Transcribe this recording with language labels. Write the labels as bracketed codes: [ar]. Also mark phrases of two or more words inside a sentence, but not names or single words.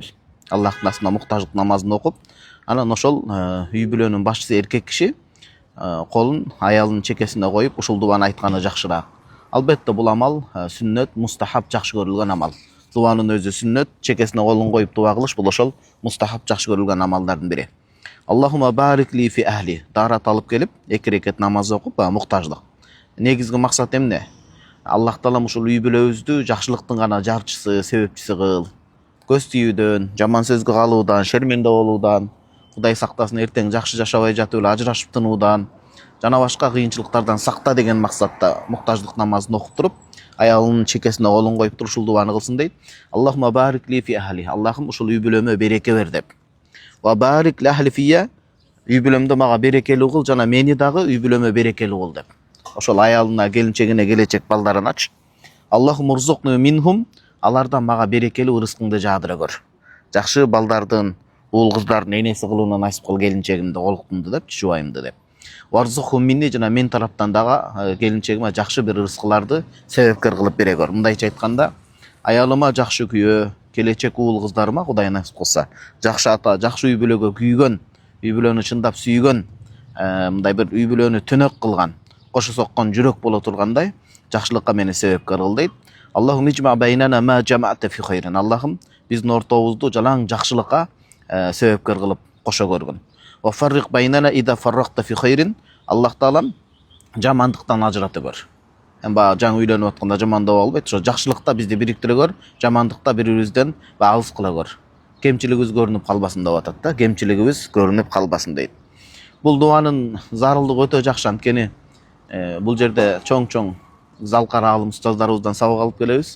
[ky] Аллахтын астына муктаждык намазын окуп, анан ошол үй бүлөнүн башчысы эркек киши колун аялынын чекесине коюп, ушул дубаны айтканы жакшыраак. Албетте бул амал сүннөт, мустахаб, жакшы көрүлгөн амал. Дубанын өзү сүннөт, чекесине колун коюп дуба кылыш бул ошол мустахаб, жакшы көрүлгөн амалдардын бири. [ar] اللهم بارك لي في أهلي. [ky] Дарат алып келип, 2 рекет намаз окуп, муктаждык. Негизги максат эмне? Аллах Таалам ушул үй бүлөбүздү жакшылыктын гана жарчысы, себепчиси кыл. Көз тийүүдөн, жаман сөзгө калуудан, шерменде болуудан, Кудай сактасын эртең жакшы жашабай жатып эле ажырашып тынуудан жана башка кыйынчылыктардан сакта деген максатта муктаждык намазын окуп туруп, аялынын чекесине колун коюп туруп ушул дубаны кылсын дейт. [ar] اللهم بارك لي في أهلي. [ky] Аллахым ушул үй бүлөмө береке бер деп. [ar] وبارك لأهلي فيّ. [ky] Үй бүлөмдө мага берекелүү кыл жана мени дагы үй бүлөмө берекелүү кыл деп. Ошол аялына, келинчегине, келечек балдарына ач. [ar] اللهم ارزقني منهم. [ky] Алардан мага берекелүү рызкыңды жаадыра көр. Жакшы балдардын, уул кыздардын энеси кылууна насип кыл келинчегимди, олкумду деп, жубайымды деп. [ar] وارزقهم مني [ky] жана мен тараптан дагы келинчегиме жакшы бир рызкыларды себепкер кылып бере көр. Мындайча айтканда, аялыма жакшы күйөө, келечек уул кыздарыма Кудай насип кылса, жакшы ата, жакшы үй бүлөгө күйгөн, үй бүлөнү чындап сүйгөн, мындай бир үй бүлөнү төнөк кылган, кошо соккон жүрөк боло тургандай жакшылыкка мени себепкер кыл дейт. [ar] اللهم اجمع بيننا ما جمعت في خير. [ky] Аллахым биздин ортобузду жалаң жакшылыкка себепкер кылып кошо көргүн. [ar] وفرق بيننا إذا فرقت في خير. [ky] Аллах Таалам жамандыктан ажыратып көр. Баягы жаңы үйлөнүп атканда жамандоо болбойт. Ошо жакшылыкта бизди бириктире көр, жамандыкта бири-бирибизден алыс кыла көр. Кемчилигибиз көрүнүп калбасын деп атат да. Кемчилигибиз көрүнүп калбасын дейт. Бул дуанын зарылдыгы өтө жакшы, анткени бул жерде чоң залкар алым устаздарыбыздан сабак алып келебиз.